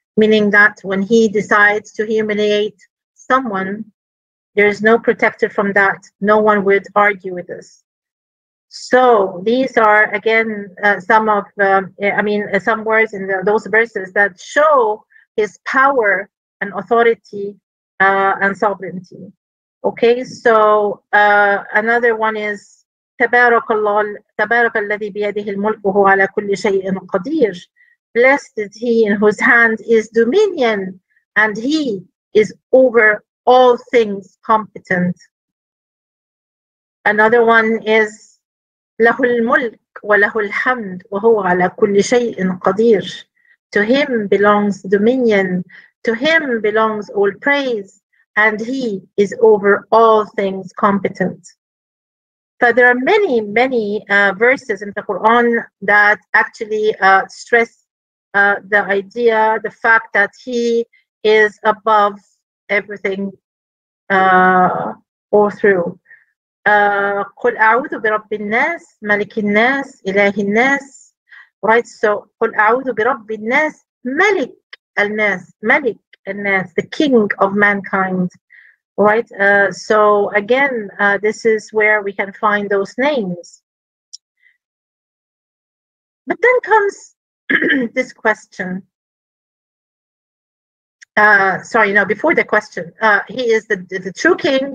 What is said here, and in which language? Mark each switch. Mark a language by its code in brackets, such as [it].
[en] Meaning that when he decides to humiliate someone, there is no protector from that. No one would argue with this. So these are, again, some of, some words in those verses that show his power and authority and sovereignty. Okay, so another one is [ar] تبارك الذي بيده الملك وهو على كل شيء قدير. [en] Blessed is he in whose hand is dominion, and he is over all things competent. Another one is [ar] له الملك وله الحمد وهو على كل شيء قدير. [en] To him belongs dominion, to him belongs all praise, and he is over all things competent. So there are many verses in the Quran that actually stress the idea, the fact that he is above everything all through. [ar] قل أعوذ برب الناس ملك الناس إله الناس. [en] Right, so [ar] قل أعوذ برب الناس ملك الناس, ملك الناس, [en] the king of mankind. Right, so again, this is where we can find those names. But then comes this question. Before the question, he is the true king.